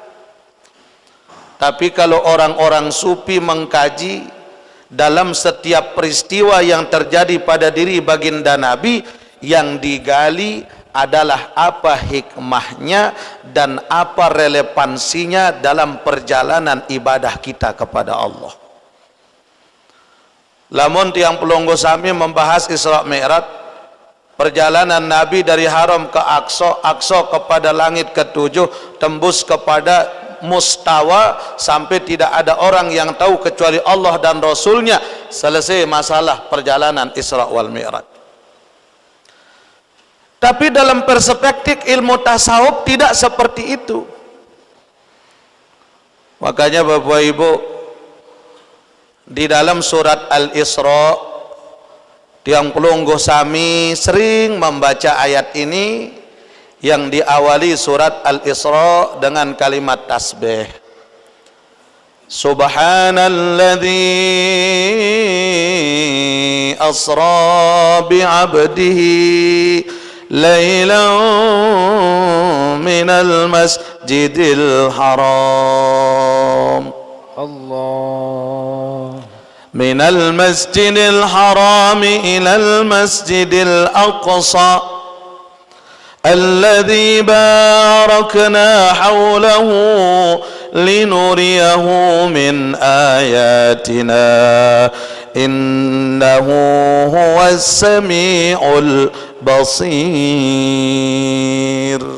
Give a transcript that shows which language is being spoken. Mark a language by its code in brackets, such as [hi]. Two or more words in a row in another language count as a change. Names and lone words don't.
[id] Tapi kalau orang-orang sufi mengkaji dalam setiap peristiwa yang terjadi pada diri baginda Nabi, yang digali adalah apa hikmahnya dan apa relevansinya dalam perjalanan ibadah kita kepada Allah. [sas] Lamun tiang pelonggo sami [id] membahas Isra Mi'raj, perjalanan Nabi dari Haram ke Aqsa, Aqsa kepada langit ketujuh, tembus kepada mustawa sampai tidak ada orang yang tahu kecuali Allah dan Rasulnya. Selesai masalah perjalanan Isra wal Mi'raj. Tapi dalam perspektif ilmu tasawuf tidak seperti itu. Makanya Bapak Ibu, di dalam surat Al-Isra, [sas] tiang pelungguh sami [id] sering membaca ayat ini yang diawali surat Al-Isra dengan kalimat tasbih. [ar] سبحان الذي أسرى بعبده ليلا من المسجد الحرام من المسجد الحرام إلى المسجد الأقصى الذي باركنا حوله لنريه من آياتنا إنه هو السميع Basir.